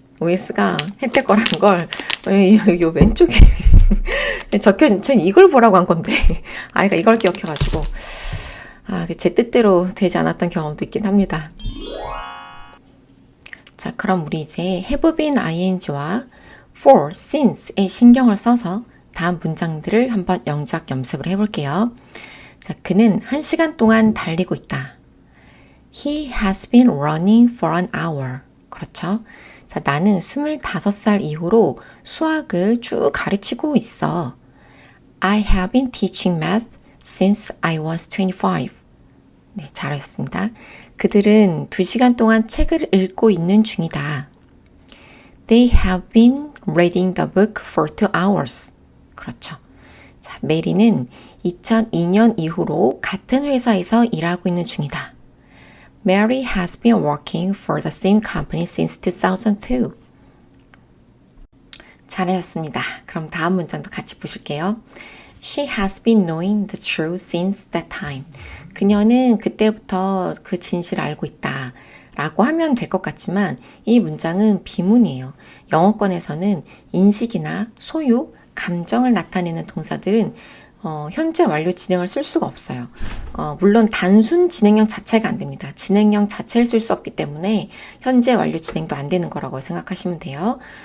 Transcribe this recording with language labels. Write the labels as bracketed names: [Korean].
[Korean] OS가 혜태 거라는 걸 요 왼쪽에 적혀진 전 이걸 보라고 한 건데 아이가 이걸 기억해가지고 제 뜻대로 되지 않았던 경험도 있긴 합니다. 자, 그럼 우리 이제 have been ing와 for, since에 신경을 써서 다음 문장들을 한번 영작 연습을 해볼게요. 자, 그는 1시간 동안 달리고 있다. [English] He has been running for an hour. [Korean] 그렇죠? 자, 나는 25살 이후로 수학을 쭉 가르치고 있어. [English] I have been teaching math since I was 25. [Korean] 네, 잘하셨습니다. 그들은 2시간 동안 책을 읽고 있는 중이다. [English] They have been reading the book for 2 hours. [Korean] 그렇죠. 자, 메리는 2002년 이후로 같은 회사에서 일하고 있는 중이다. [English] Mary has been working for the same company since 2002. [Korean] 잘하셨습니다. 그럼 다음 문장도 같이 보실게요. [English] She has been knowing the truth since that time. [Korean] 그녀는 그때부터 그 진실을 알고 있다. 라고 하면 될 것 같지만 이 문장은 비문이에요. 영어권에서는 인식이나 소유, 감정을 나타내는 동사들은 현재 완료 진행을 쓸 수가 없어요. 물론 단순 진행형 자체가 안 됩니다. 진행형 자체를 쓸 수 없기 때문에 현재 완료 진행도 안 되는 거라고 생각하시면 돼요.